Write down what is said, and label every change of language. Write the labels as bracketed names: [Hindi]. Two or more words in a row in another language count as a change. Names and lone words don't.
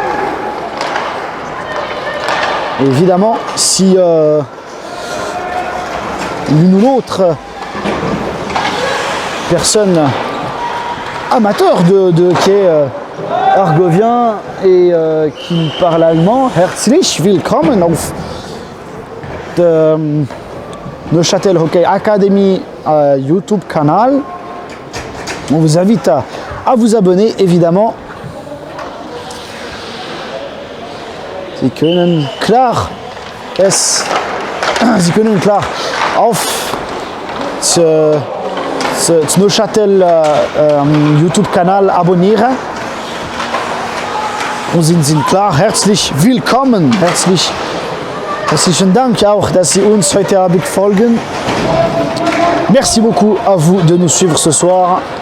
[French] Évidemment, si l'une ou l'autre personne amateur de quai argovien et qui parle allemand, [German] herzlich willkommen auf der Neuchâtel Hockey Academy YouTube-Kanal. [French] On vous invite à vous abonner, évidemment. [German] Sie können klar auf das Neuchâtel YouTube-Kanal abonnieren. Und sind klar herzlich willkommen. Herzlichen Dank auch, dass Sie uns heute Abend folgen. [French] Merci beaucoup à vous de nous suivre ce soir.